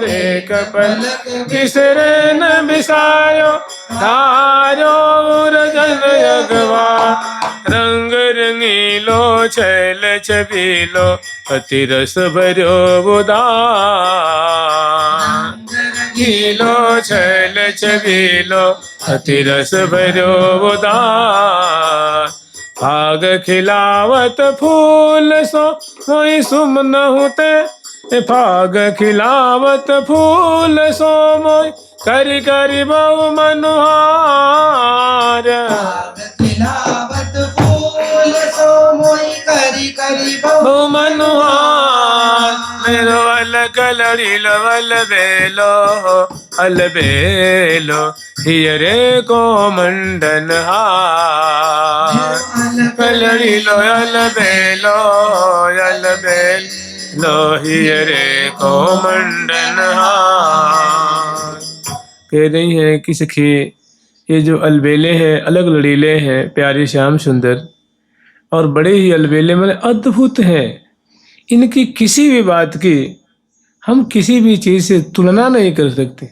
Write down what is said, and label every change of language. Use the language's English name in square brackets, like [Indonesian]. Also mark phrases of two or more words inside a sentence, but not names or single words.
[Braj] एक पलक बिसरे न बिसार्यो, धार्यो मुरजन अगवार। रंग रंगीलो छैल छबीलो, अति रस भर्यो उदार। रंगीलो छैल छबीलो, अति रस भर्यो उदार। भाग खिलावत फूल सो मोई सुमन होते, भाग खिलावत फूल सो मोई करी करी बहु मनुहार। भाग खिलावत फूल सो मोई करी करी बहु मनुहार। मेरो अलग लड़ी लवल बेलो अलबेलो, हियरे को मंडन हार। लड़ी लो अलबेलो अलबेलो, हियरे को मंडन हार। [Hindi] कह रही है कि सखी ये जो अलबेले हैं अलग लड़ीले हैं, प्यारे श्याम सुंदर, और बड़े ही अलबेले माने अद्भुत हैं। इनकी किसी भी बात की हम किसी भी चीज़ से तुलना नहीं कर सकते।